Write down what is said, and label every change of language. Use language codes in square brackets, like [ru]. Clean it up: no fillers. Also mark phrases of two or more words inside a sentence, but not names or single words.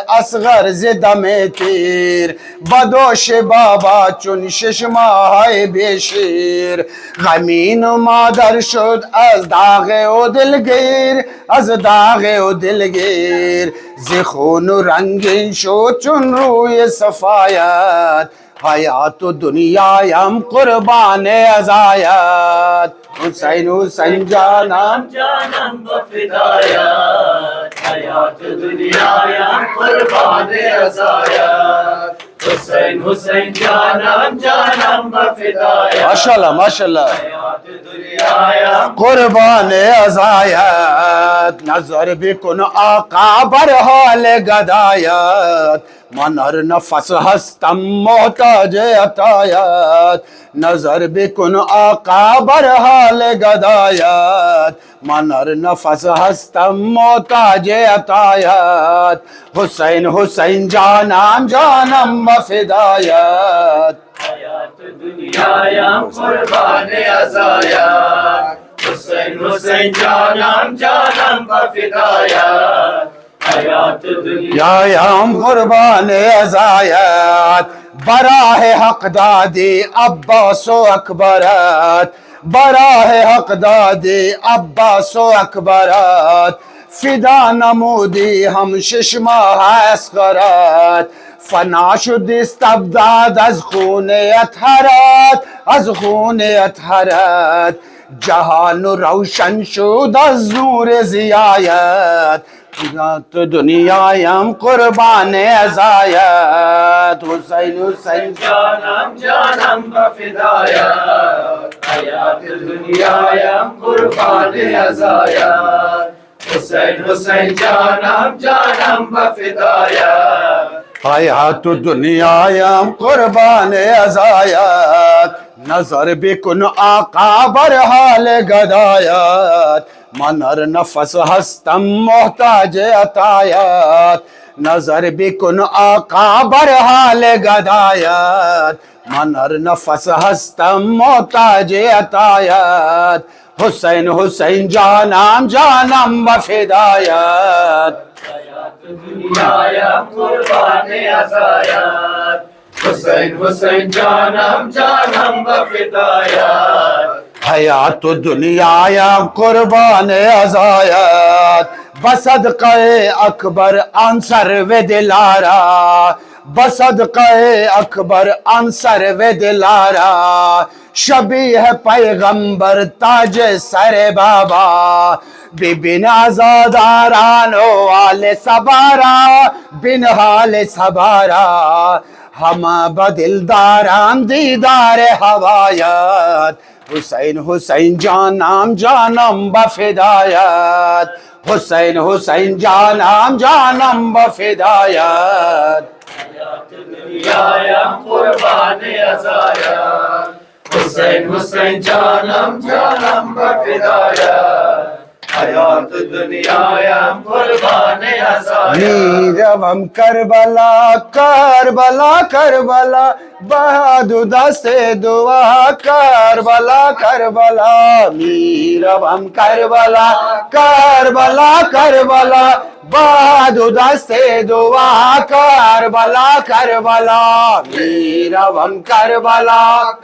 [fa] اصغر زدم تیر بدوش بابا چون شش ماه بیشیر غمین و مادر شد از داغ و دلگیر از داغ و دلگیر زخون و رنگین شد چون روی صفایت حیات و دنیایم قربان عزایت حسین حسین جانم جانم فدایت حیات دنیایم قربان عزایت حسین حسین جانم جانم فدایت [ar] ماشاءاللہ ماشاءاللہ [fa] حیات دنیایم قربان عزایت نظر بکن آقا بر حال گدایت من هر نفس هستم محتاج عطایت نظر بکن آقا بر حال گدایت من هر نفس هستم محتاج عطایت حسین حسین جانم جانم و فدایت حیات دنیایم قربان عزایت حسین حسین جانم جانم فدایت حیات دنیایم قربان عزایت براہ حق دادی عباس و اکبرت براہ حق دادی عباس و اکبرت فدا نمودی هم شش ماه اصغرت فنا شد استبداد از خون اطهرت از خون اطهرت جهان روشن شد از نور ضیایت حیات دنیایم قربان عزایت حسین حسین جانم جانم فدایت حیات دنیایم قربان عزایت حسین حسین جانم جانم فدایت حیات دنیایم قربان عزایت نظر بکن آقا بر حال گدایت من هر نفس هستم محتاج عطایت نظر بکن آقا بر حال گدایت من هر نفس هستم محتاج عطایت حسین حسین جانم جانم و فدایت حیات دنیایم قربان عزایت حسین حسین جانم جانم فدایت حیات دنیایم قربان عزایت بصدقه اکبر انصر و دلارا بصدقه اکبر انصر و دلارا شبیه پیغمبر تاج سر بابا ببین عزاداران و آل سبارا بن حال سبارا ہم بدل داران دیدار ہوایت حسین حسین جانم جانم بفدایت حسین حسین جانم جانم بفدایت دنیایم قربان ازایت حسین حسین جانم جانم بفدایت حیات دنیایم قربان ازایت میروم کربلا کربلا کربلا بهادو دست دعا کربلا کربلا میروم کربلا کربلا کربلا بهادو دست دعا کربلا کربلا میروم کربلا